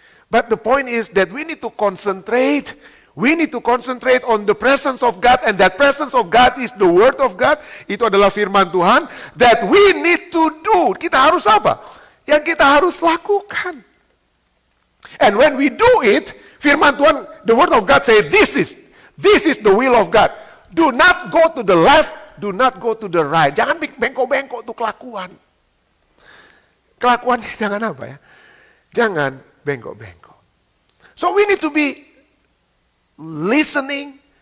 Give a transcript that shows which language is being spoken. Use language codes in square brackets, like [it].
[en] But the point is that we need to concentrate. We need to concentrate on the presence of God, and that presence of God is the word of God. [id] Itu adalah firman Tuhan [en] that we need to do. [id] Kita harus apa? Yang kita harus lakukan. [en] And when we do it, [id] firman Tuhan, [en] the word of God say, this is the will of God. Do not go to the left, do not go to the right. [id] Jangan bengkok-bengkok untuk kelakuan. Kelakuannya jangan apa ya? Jangan bengkok-bengkok. [en] So we need to be listening,